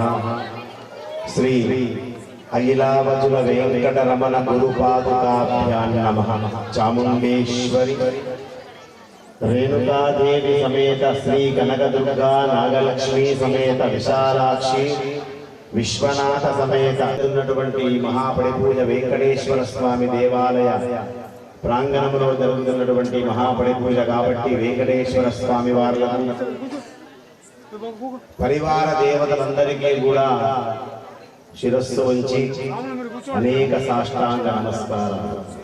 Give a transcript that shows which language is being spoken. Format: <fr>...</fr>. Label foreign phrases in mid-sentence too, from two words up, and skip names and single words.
<sa>श्री अखिलावचुल वेंकटरमण गुरुपादुकाभ्यां नमः।</sa> <te>चामुंडेश्वरी रेणुका देवी समेत श्री कनकदुर्गा नागलक्ष्मी समेत विशालाक्षी विश्वनाथ समेत ఉన్నటువంటి మహాపడి పూజ వెంకటేశ్వర స్వామి దేవాలయ ప్రాంగణంలో జరుగుతున్నటువంటి మహాపడి పూజ కాబట్టి వెంకటేశ్వర స్వామి వార్లకు పరివార దేవతలందరికీ కూడా శిరస్సు వంచి అనేక సాష్టాంగ నమస్కారాలు.</te>